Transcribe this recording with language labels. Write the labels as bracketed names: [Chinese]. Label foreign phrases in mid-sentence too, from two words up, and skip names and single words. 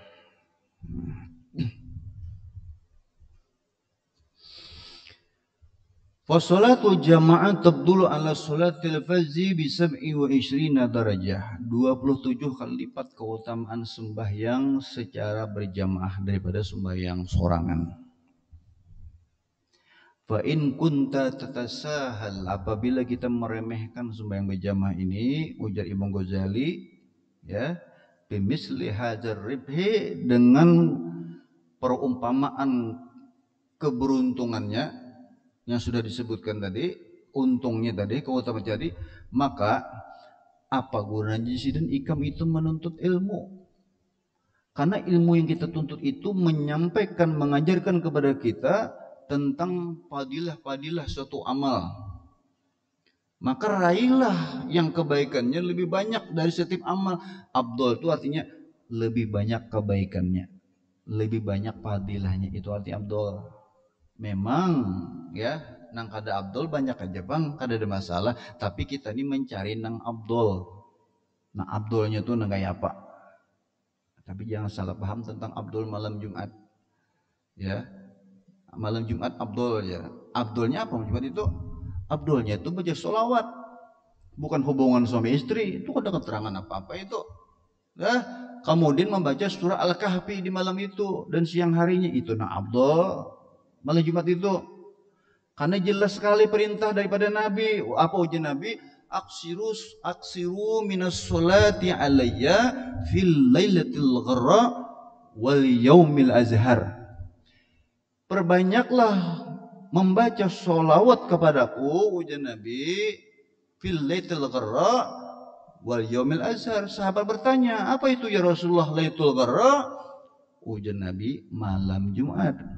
[Arabic] فصلاة الجماعة تفضل على صلاة الفجر ب 27 درجة. [Indonesian] 27 kali lipat keutamaan sembahyang secara berjamaah daripada sembahyang sorangan. [Arabic] فإن كنت تتساهل, [Indonesian] apabila kita meremehkan sembahyang berjamaah ini, ujar Imam Ghazali, ya, [Arabic] بمثل هذا الربح, [Indonesian] dengan perumpamaan keberuntungannya yang sudah disebutkan tadi, untungnya tadi, keutamaan tadi, maka apa gunanya dan ikam itu menuntut ilmu? Karena ilmu yang kita tuntut itu menyampaikan, mengajarkan kepada kita tentang fadilah-fadilah suatu amal. Maka raihlah yang kebaikannya lebih banyak dari setiap amal. Afdol itu artinya lebih banyak kebaikannya, lebih banyak fadilahnya, itu arti afdol. Memang ya, [Banjar] nang kada afdol banyak aja bang, kada ada masalah. [Indonesian] Tapi kita ini mencari nang afdol. Nah afdolnya tuh nang kayak apa? Tapi jangan salah paham tentang afdol malam Jumat. Ya, malam Jumat afdol ya. Afdolnya apa Jumat itu? Afdolnya itu baca sholawat, bukan hubungan suami istri. Itu ada keterangan apa-apa itu. Nah, kemudian membaca surah Al-Kahfi di malam itu dan siang harinya, itu nah afdol malam Jumat itu. Karena jelas sekali perintah daripada Nabi. Apa ujian Nabi? [Arabic] أكثروا من الصلاة علي في الليلة الغراء واليوم الأزهر. [Indonesian] Perbanyaklah membaca sholawat kepadaku, ujian Nabi, [Arabic] في الليلة الغراء واليوم الأزهر. [Indonesian] Sahabat bertanya, apa itu [Arabic] يا رسول الله ليلة الغراء? [Indonesian] Ujian Nabi, malam Jumat.